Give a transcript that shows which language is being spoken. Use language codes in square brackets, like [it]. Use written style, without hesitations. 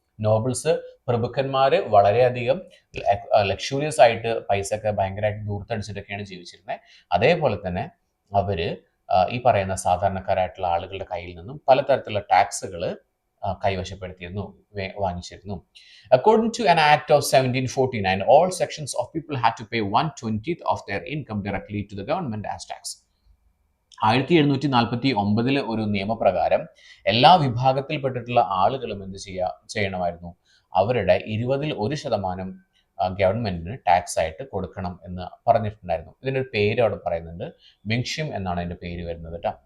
[ml] Nobles, പ്രഭുക്കന്മാർ വളരെയധികം luxurious ആയിട്ട് പൈസ ഒക്കെ ഭയങ്കരമായിട്ട് ദൂർത്തടിച്ചിട്ടൊക്കെയാണ് ജീവിച്ചിരുന്നത്. അതേപോലെ തന്നെ അവര് ഈ പറയുന്ന സാധാരണക്കാരായിട്ടുള്ള ആളുകളുടെ കയ്യിൽ നിന്നും പലതരത്തിലുള്ള ടാക്സുകൾ കൈവശപ്പെടുത്തിയിരുന്നു, വാങ്ങിച്ചിരുന്നു. [en] According to an act of 1749, all sections of people had to pay 1/20 of their income directly to the government as tax. [ml] 1749 ഒരു നിയമപ്രകാരം എല്ലാ വിഭാഗത്തിൽപ്പെട്ടിട്ടുള്ള ആളുകളും എന്ത് ചെയ്യണമായിരുന്നു? അവരുടെ 20ൽ 1% ഗവൺമെന്റിന് ടാക്സ് ആയിട്ട് കൊടുക്കണം എന്ന് പറഞ്ഞിട്ടുണ്ടായിരുന്നു. ഇതിനൊരു പേര് അവിടെ പറയുന്നുണ്ട്, മിങ്ഷിം എന്നാണ് അതിന്റെ പേര് വരുന്നത് കേട്ടോ.